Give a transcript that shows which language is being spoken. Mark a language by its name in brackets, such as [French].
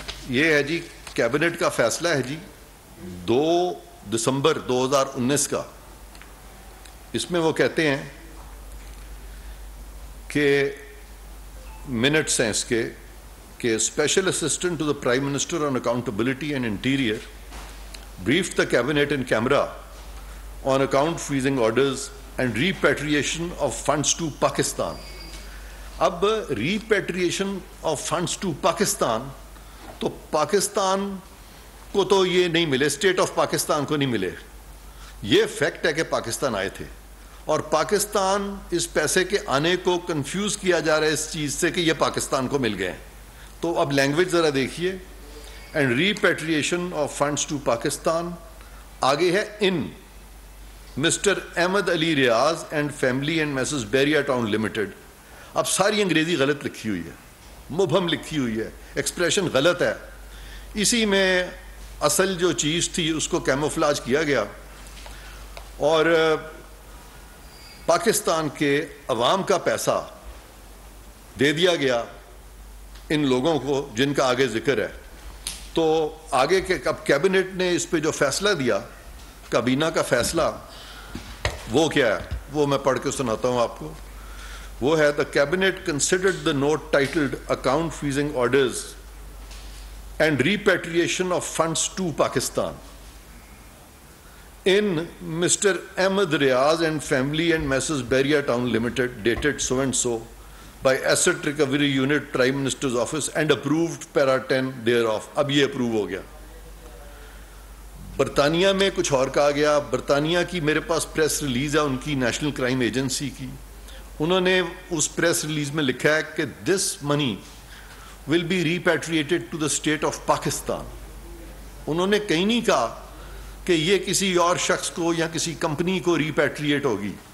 [Urdu] یہ ہے جی کیبنٹ کا فیصلہ ہے جی 2 دسمبر 2019 کا. اس میں وہ کہتے ہیں کہ منٹس ہیں اس کے کہ [English] Special assistant to the prime minister on accountability and interior briefed the cabinet in camera on account freezing orders and repatriation of funds to Pakistan. [Urdu] اب [English] repatriation of funds to Pakistan, [Urdu] تو پاکستان کو تو یہ نہیں ملے، اسٹیٹ آف پاکستان کو نہیں ملے. یہ فیکٹ ہے کہ پاکستان آئے تھے، اور پاکستان اس پیسے کے آنے کو کنفیوز کیا جا رہا ہے اس چیز سے کہ یہ پاکستان کو مل گئے. تو اب لینگویج ذرا دیکھیے. [English] And repatriation of funds to Pakistan, آگے ہے in Mr Ahmed Ali Riaz and family and Mrs Bahria town limited. [Urdu] اب ساری انگریزی غلط لکھی ہوئی ہے، مبہم لکھی ہوئی ہے، ایکسپریشن غلط ہے. اسی میں اصل جو چیز تھی اس کو کیموفلاج کیا گیا، اور پاکستان کے عوام کا پیسہ دے دیا گیا ان لوگوں کو جن کا آگے ذکر ہے. تو آگے کے اب کیبنٹ نے اس پہ جو فیصلہ دیا، کابینہ کا فیصلہ، وہ کیا ہے وہ میں پڑھ کے سناتا ہوں آپ کو. وہ ہے: [English] the cabinet considered the note titled account freezing orders and repatriation of funds to Pakistan in Mr. Ahmed Riaz and family and Messrs. Beria Town Limited, dated so and so, by Asset Recovery Unit, Prime Minister's Office, and approved para 10 thereof. [Urdu] اب یہ approve ہو گیا. برطانیہ میں کچھ اور کہا گیا. برطانیہ کی میرے پاس پریس ریلیز ہے ان کی، نیشنل کرائم ایجنسی کی. انہوں نے اس پریس ریلیز میں لکھا ہے کہ [English] This money will be repatriated to the state of Pakistan. [Urdu] انہوں نے کہیں نہیں کہا کہ یہ کسی اور شخص کو یا کسی کمپنی کو ریپیٹریٹ ہوگی.